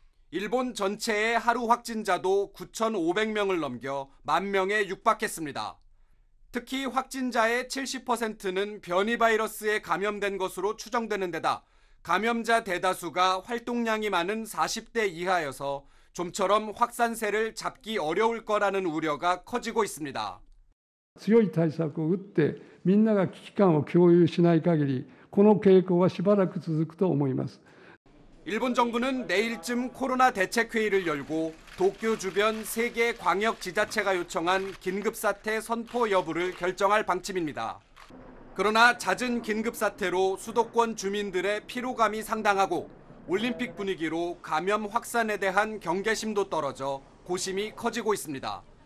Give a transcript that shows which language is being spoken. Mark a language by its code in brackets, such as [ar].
[ko] 일본 전체의 하루 확진자도 9,500명을 넘겨 10,000명에 육박했습니다. 특히 확진자의 70%는 변이 바이러스에 감염된 것으로 추정되는 데다 감염자 대다수가 활동량이 많은 40대 이하여서 좀처럼 확산세를 잡기 어려울 거라는 우려가 커지고 있습니다. [ja] 強い対策を打ってみんなが危機感を共有しない限りこの傾向はしばらく続くと思います。 [ko] 일본 정부는 내일쯤 코로나 대책회의를 열고 도쿄 주변 3개 광역 지자체가 요청한 긴급사태 선포 여부를 결정할 방침입니다. 그러나 잦은 긴급사태로 수도권 주민들의 피로감이 상당하고 올림픽 분위기로 감염 확산에 대한 경계심도 떨어져 고심이 커지고 있습니다.